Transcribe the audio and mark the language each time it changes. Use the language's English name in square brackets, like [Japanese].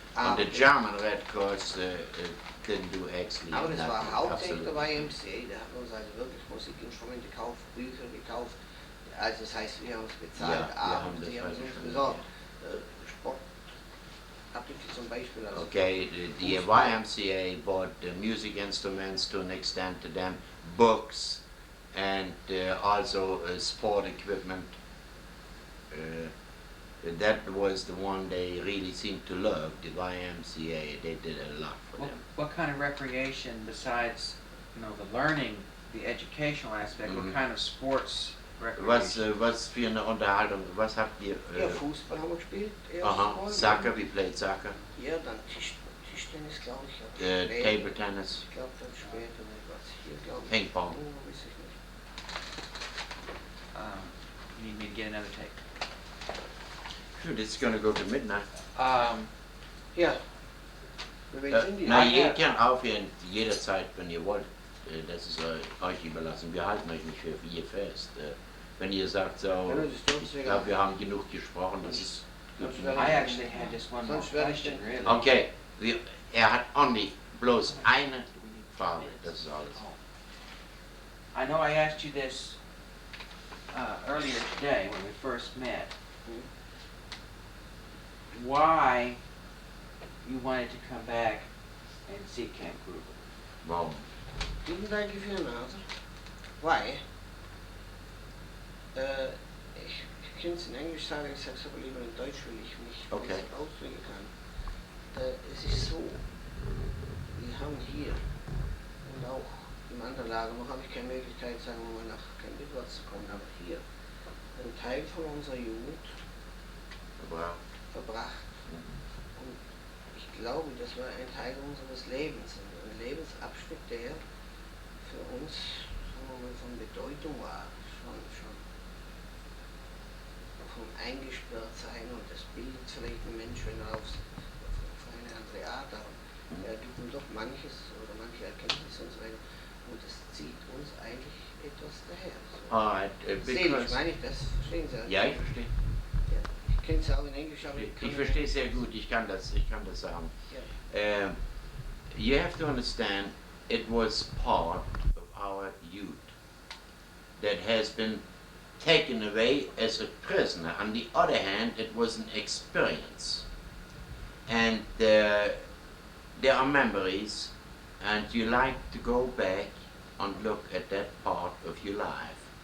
[English] And the German Red Cross didn't do actually [German] aber das war [English] nothing, [German] hauptsächlich der [English] absolutely. [German] YMCA, der hat uns also wirklich Musikinstrumente gekauft, Bücher gekauft. Also das heißt, wir haben es bezahlt, aber die haben es uns besorgt. Sportartikel zum Beispiel. Also [English] Okay, the YMCA bought music instruments to an extent to them, books, and also sport equipment. That was the one they really seemed to love, the YMCA. They did a lot for them. What kind of recreation besides, you know, the learning, the educational aspect? What kind of sports recreation? [German] Was für eine Unterhaltung? Was habt ihr? Ja, Fußball haben wir gespielt. [English] Aha, Soccer, we played soccer. [German] Ja, dann Tischtennis, glaube ich. [English] Table tennis. [German] Ich glaube, dann später was hier, glaube ich. [English] Ping pong. [German] Oh, weiß ich nicht. [English] You need me to get another tape? Good, it's going to go to midnight. [German] Ja. Na, ihr könnt aufhören jederzeit, wenn ihr wollt. Das ist euch überlassen. Wir halten euch nicht für ihr fest. Wenn ihr sagt, so, ich glaube, wir haben genug gesprochen, das ist gut. [English] I actually had just one more question, really. [German] Okay, hat only bloß eine Frage, das ist alles. [English] I know I asked you this earlier today when we first met. Why you wanted to come back and see Camp Gruber? [German] Warum? [English] Didn't I give you an answer? Why? [German] Ich könnte es in Englisch sagen, ich sage es aber lieber in Deutsch, weil ich mich besser ausdrücken kann. Es ist so, wir haben hier und auch im anderen Lager, noch habe ich keine Möglichkeit, sagen wir mal, nach Camp Gruber zu kommen, aber hier einen Teil von unserer Jugend verbracht. Und ich glaube, das war ein Teil unseres Lebens, ein Lebensabschnitt, der für uns, sagen wir mal, von Bedeutung war, schon vom Eingesperrtsein und das bildet vielleicht ein Mensch, wenn er auf eine andere Art, aber er gibt ihm doch manches oder manche Erkenntnisse und so weiter und das zieht uns eigentlich etwas daher. So. Seelisch meine ich das, verstehen Sie? Ja, ich verstehe. Ja, ich kenne es auch in Englisch, aber ich verstehe sehr gut, ich kann das sagen. [English] You have to understand, it was part of our youth that has been taken away as a prisoner. On the other hand, it was an experience. And there are memories, and you like to go back and look at that part of your life.